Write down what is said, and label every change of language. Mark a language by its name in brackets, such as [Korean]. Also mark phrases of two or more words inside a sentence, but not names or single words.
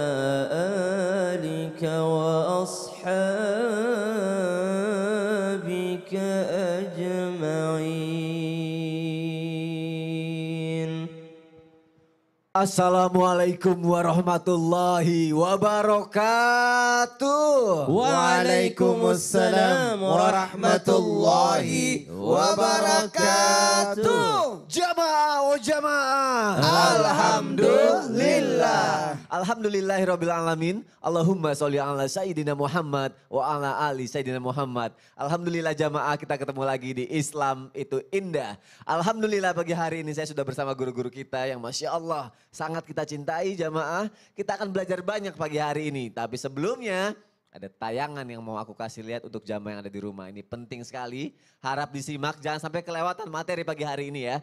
[Arabic] آلك وأصحابك أجمعين. السلام عليكم ورحمة الله وبركاته. وعليكم السلام ورحمة الله وبركاته. [Indonesian] Jamaah oh jamaah. Alhamdulillah. [Arabic] الحمد لله رب العالمين. اللهم صل على سيدنا محمد وعلى آل سيدنا محمد. [Indonesian] Alhamdulillah jamaah, kita ketemu lagi di Islam itu indah. Alhamdulillah pagi hari ini saya sudah bersama guru-guru kita yang [Arabic] ما شاء الله [Indonesian] sangat kita cintai jamaah. Kita akan belajar banyak pagi hari ini. Tapi sebelumnya ada tayangan yang mau aku kasih lihat untuk jamaah yang ada di rumah. Ini penting sekali, harap disimak, jangan sampai kelewatan materi pagi hari ini ya.